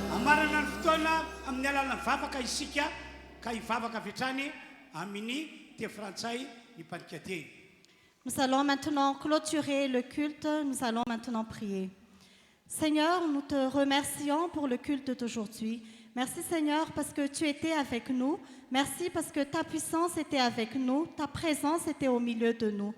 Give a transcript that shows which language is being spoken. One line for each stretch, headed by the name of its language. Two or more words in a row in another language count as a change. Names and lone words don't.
Malagasy: Amarana ny fotoana amin'ny alalany vavaka isika ka hivavaka avy hatrany amin'ny teny frantsay ny panika teny.
French: Nous allons maintenant clôturer le culte, nous allons maintenant prier. Seigneur, nous te remercions pour le culte d'aujourd'hui. Merci Seigneur parce que tu étais avec nous. Merci parce que ta puissance était avec nous, ta présence était au milieu de nous.